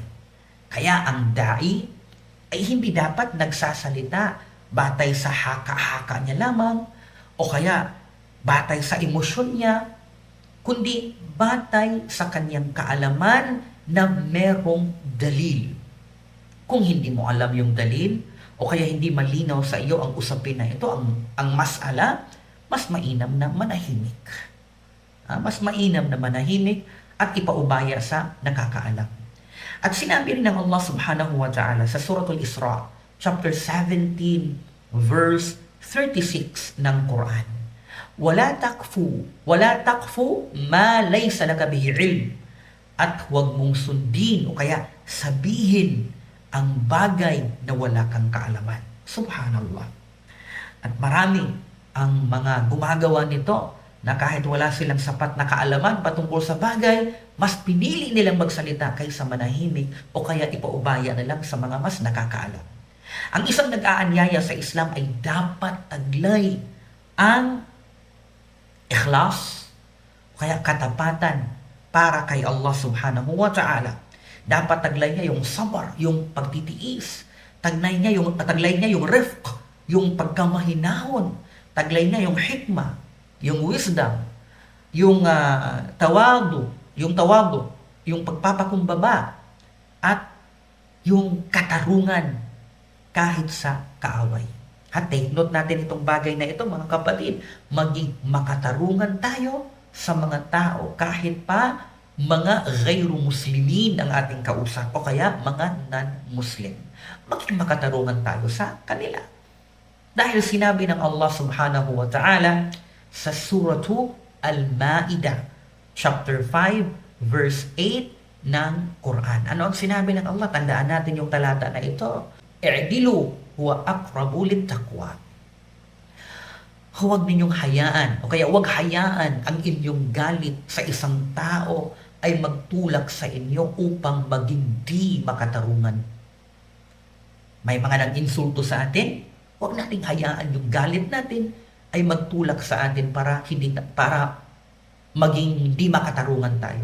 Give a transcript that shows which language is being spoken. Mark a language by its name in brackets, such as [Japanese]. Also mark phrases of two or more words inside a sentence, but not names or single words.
[Filipino] Kaya ang dai ay hindi dapat nagsasalita batay sa haka-haka niya lamang o kaya batay sa emosyon niya, kundi batay sa kanyang kaalaman na merong dalil. Kung hindi mo alam yung dalil o kaya hindi malinaw sa iyo ang usapin na ito, ang masala, mas mainam na manahimik. Mas mainam na manahimik at ipaubaya sa nakakaalam. At sinabi rin ng Allah [Arabic] سبحانه وتعالى [Filipino] sa Suratul Isra, [English] chapter 17, verse 36 ng Quran. [Arabic] ولا تقف ما ليس لك به علم. [Filipino] At huwag mong sundin o kaya sabihin ang bagay na wala kang kaalaman. Subhanallah. At marami ang mga gumagawa nito na kahit wala silang sapat na kaalaman patungkol sa bagay, mas pinili nilang magsalita kaysa manahimik o kaya ipaubaya na lang sa mga mas nakakaalam. Ang isang nag-aanyaya sa Islam ay dapat taglay ang ikhlas o kaya katapatan para kay Allah [Arabic] سبحانه وتعالى. [Filipino] Dapat taglay niya yung sabar, yung pagtitiis. Taglay niya yung rifq, yung pagkamahinahon. Taglay niya yung hikmah, yung wisdom, yung tawadu, yung pagpapakumbaba, at yung katarungan kahit sa kaaway. At [English] take note [Filipino] natin itong bagay na ito, mga kapatid, maging makatarungan tayo sa mga tao kahit pa mga [Arabic] غير مسلمين [Filipino] ang ating kausap o kaya mga non-muslim. Maging makatarungan tayo sa kanila. Dahil sinabi ng Allah [Arabic] سبحانه وتعالى [Filipino] sa Suratu Al-Ma'idah, [English] chapter 5, verse 8 ng Quran. [Filipino] Ano ang sinabi ng Allah? Tandaan natin yung talata na ito. [Arabic] اعدلوا هو أقرب للتقوى. [Filipino] Huwag ninyong hayaan o kaya huwag hayaan ang inyong galit sa isang tao ay magtulak sa inyo upang maging di makatarungan. May mga nag-insulto sa atin, huwag nating hayaan yung galit natin ay magtulak sa atin para maging di makatarungan tayo.